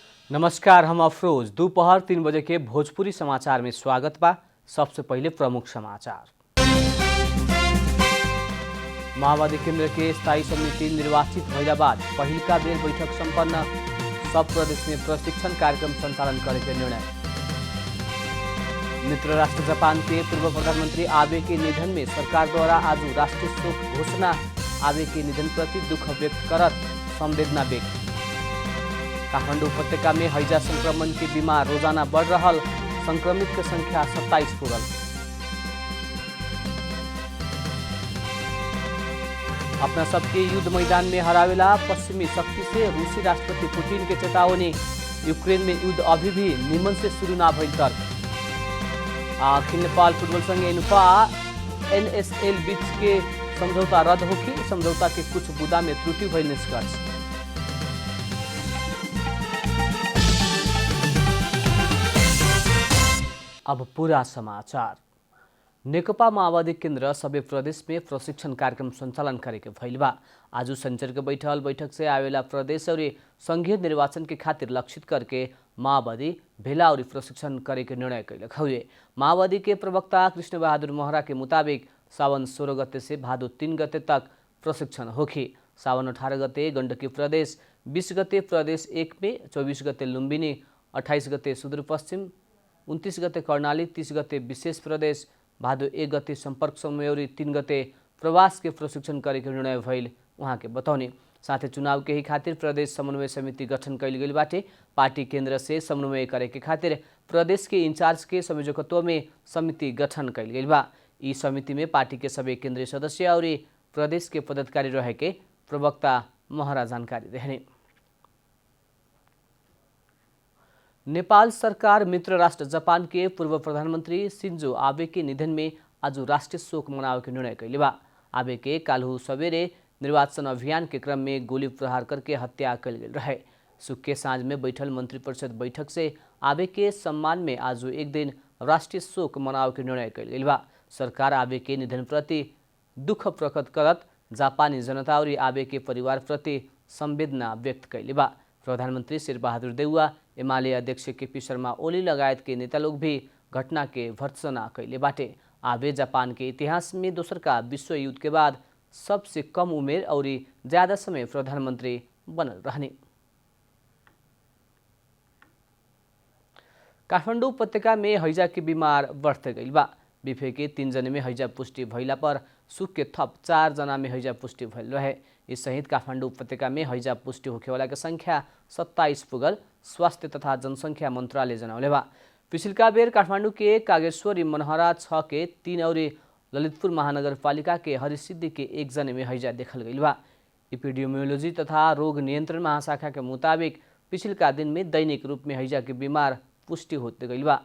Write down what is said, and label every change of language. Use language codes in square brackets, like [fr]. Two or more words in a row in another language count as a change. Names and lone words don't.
[bho] नमस्कार, हम अफरोज। दोपहर 3 बजे के भोजपुरी समाचार में स्वागत बा। सबसे पहले प्रमुख समाचार। माओवादी केंद्र के स्थायी समिति निर्वाचित भइला बाद पहिलका बेर बैठक संपन्न। सब प्रदेश में प्रशिक्षण कार्यक्रम संचालन करे के निर्णय। मित्र राष्ट्र जापान के पूर्व प्रधानमंत्री आबे के निधन में सरकार द्वारा आज राष्ट्रीय शोक घोषणा। आबे के निधन प्रति दुख व्यक्त करत संवेदना व्यक्त। काठमाडौँ उपत्यका में हैजा संक्रमण के बीमार रोजाना बढ़ रहा। संक्रमित की संख्या 27 पुरल। अपना सबके युद्ध मैदान में हरावेला पश्चिमी शक्ति से रूसी राष्ट्रपति पुतिन के चेतावनी। यूक्रेन में युद्ध अभी भी निमन से शुरू ना भइल तर्क। अखिल नेपाल फुटबॉल संघ एनुफा एनएसएल बीच के समझौता रद्द होगी। समझौता के कुछ बुदा में त्रुटि भइल निष्कर्ष। अब पूरा समाचार। नेकपा माओवादी केंद्र सबै प्रदेश में प्रशिक्षण कार्यक्रम संचालन करेके भइल बा। आज संचार के बैठक से आवेला प्रदेश और संघीय निर्वाचन के खातिर लक्षित करके माओवादी भेला और प्रशिक्षण करे के निर्णय कैलक हुए। माओवादी के प्रवक्ता कृष्ण बहादुर महरा के मुताबिक सावन 16 गते से भादो 3 गते तक प्रशिक्षण होगी। सावन 18 गते गण्डकी प्रदेश, 20 गते प्रदेश 1 में, 24 गते लुम्बिनी, 28 गते सुदूरपश्चिम, 29 गते कर्णाली, 30 गते विशेष प्रदेश, भादो 1 गते संपर्क समयौरी, 3 गते प्रवास के प्रशिक्षण करे के निर्णय भइल उहाँ के बताउने। साथ ही चुनाव के ही खातिर प्रदेश समन्वय समिति गठन कैल गई बाटे। पार्टी केंद्र से समन्वय करे के खातिर प्रदेश के इंचार्ज के संयोजकत्व में समिति गठन कैल गई बा। ई समिति में पार्टी के सबै केंद्रीय सदस्य और प्रदेश के पदाधिकारी रहे के प्रवक्ता महरा जानकारी देहने। नेपाल सरकार मित्र राष्ट्र जापान के पूर्व प्रधानमंत्री सिन्जो आबे के निधन में आज राष्ट्रीय शोक मनावे के निर्णय कैले बा। आबे के काल्हु सवेरे निर्वाचन अभियान के क्रम में गोली प्रहार करके हत्या कल गई रहे। सुख के साँझ में बैठल मंत्रिपरिषद बैठक से आबे के सम्मान में आज एक दिन राष्ट्रीय शोक मनावे के निर्णय कैल गई बा। सरकार आबे के निधन प्रति दुख प्रकट करत जापानी जनता और आबे के परिवार प्रति संवेदना व्यक्त कैले बा। प्रधानमंत्री शेरबहादुर देउवा, एमाले अध्यक्ष केपी शर्मा ओली लगायत के नेता लोग भी घटना के भर्त्सना कैले बाटे। आबे जापान के इतिहास में दोसर का विश्व युद्ध के बाद सबसे कम उमेर और ज्यादा समय प्रधानमंत्री बनल रहने। काठमाडौँ उपत्यका में हैजा के बीमार बढ़ते गई बा। बिफे के 3 जने में हैजा पुष्टि भइला पर सुख के थप 4 जना में हैजा पुष्टि भइल रहे। इस सहित काठमाडौँ उपत्यका में हैजा पुष्टि होखेवाला के संख्या 27 पुगल स्वास्थ्य तथा जनसंख्या मंत्रालय जनौले बा। पिछिलका बेर काठमाडौँ के कागेश्वरी मनहरा 6 के 3 और ललितपुर महानगरपालिका के हरिसिद्धि के 1 जने में हैजा देखल गई बा। एपिडेमियोलॉजी तथा रोग नियंत्रण महाशाखा के मुताबिक पिछिलका दिन में दैनिक रूप में हैजा के बीमार पुष्टि होते गई बा।